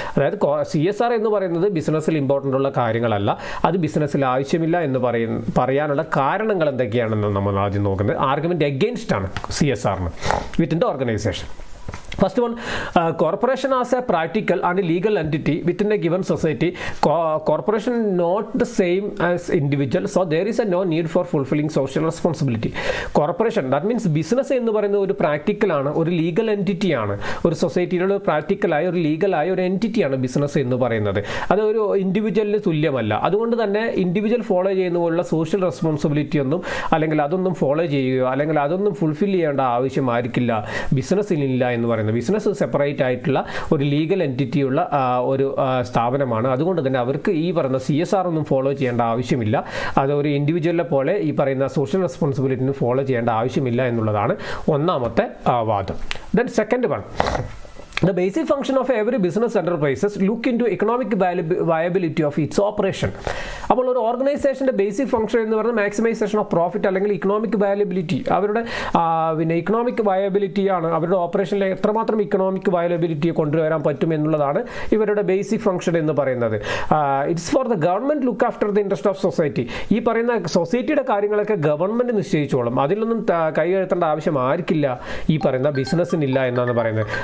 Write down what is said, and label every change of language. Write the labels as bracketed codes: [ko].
[ml] അതായത് CSR എന്ന് പറയുന്നത് ബിസിനസ്സിൽ ഇമ്പോർട്ടൻ്റ് ഉള്ള കാര്യങ്ങളല്ല, അത് ബിസിനസ്സിൽ ആവശ്യമില്ല എന്ന് പറയാനുള്ള കാരണങ്ങൾ എന്തൊക്കെയാണെന്ന് നമ്മൾ ആദ്യം നോക്കുന്നത്. [en] Argument against ആണ് CSRന് within the organization. First one, corporation as a practical and legal entity within a given society. Corporation not the same as individual, so there is a no need for fulfilling social responsibility. Corporation, that means business [ml] എന്ന് പറയുന്നത് ഒരു practical ആണ്, ഒരു legal entity ആണ്. ഒരു സൊസൈറ്റിയിലുള്ള പ്രാക്ടിക്കലായ ഒരു ലീഗലായ ഒരു എൻറ്റിറ്റിയാണ് business എന്ന് പറയുന്നത്. അത് ഒരു ഇൻഡിവിജ്വലിന് തുല്യമല്ല. അതുകൊണ്ട് തന്നെ ഇൻഡിവിജ്വൽ ഫോളോ ചെയ്യുന്ന പോലുള്ള സോഷ്യൽ റെസ്പോൺസിബിലിറ്റി ഒന്നും അല്ലെങ്കിൽ അതൊന്നും ഫോളോ ചെയ്യുകയോ അല്ലെങ്കിൽ അതൊന്നും ഫുൾഫിൽ ചെയ്യേണ്ട ആവശ്യമായിരിക്കില്ല ബിസിനസ്സിലില്ല എന്ന് പറയുന്നത്. ബിസിനസ് സെപ്പറേറ്റ് ആയിട്ടുള്ള ഒരു ലീഗൽ എൻറ്റിറ്റിയുള്ള ഒരു സ്ഥാപനമാണ്. അതുകൊണ്ട് തന്നെ അവർക്ക് ഈ പറയുന്ന CSR ഒന്നും ഫോളോ ചെയ്യേണ്ട ആവശ്യമില്ല. അത് ഒരു ഇൻഡിവിജ്വലിനെ പോലെ ഈ പറയുന്ന സോഷ്യൽ റെസ്പോൺസിബിലിറ്റിന് ഫോളോ ചെയ്യേണ്ട ആവശ്യമില്ല എന്നുള്ളതാണ് ഒന്നാമത്തെ വാദം. [en] Then second one, The basic function of every business enterprises look into economic viability of its operation. [ml] അപ്പോൾ ഒരു ഓർഗനൈസേഷൻ്റെ ബേസിക് ഫംഗ്ഷൻ എന്ന് പറയുന്നത് മാക്സിമൈസേഷൻ ഓഫ് പ്രോഫിറ്റ് അല്ലെങ്കിൽ ഇക്കണോമിക് വയലബിലിറ്റി, അവരുടെ പിന്നെ ഇക്കണോമിക് വയബിലിറ്റിയാണ്, അവരുടെ ഓപ്പറേഷനിൽ എത്രമാത്രം ഇക്കണോമിക് വയലബിലിറ്റിയെ കൊണ്ടുവരാൻ പറ്റും എന്നുള്ളതാണ് ഇവരുടെ ബേസിക് ഫംഗ്ഷൻ എന്ന് പറയുന്നത്. [en] It's for the government look after the interest of society. [ml] ഈ പറയുന്ന സൊസൈറ്റിയുടെ കാര്യങ്ങളൊക്കെ ഗവൺമെൻറ് നിശ്ചയിച്ചോളും, അതിലൊന്നും കൈ എഴുത്തേണ്ട ആവശ്യം ആർക്കില്ല, ഈ പറയുന്ന ബിസിനസ്സിനില്ല എന്നാണ് പറയുന്നത്.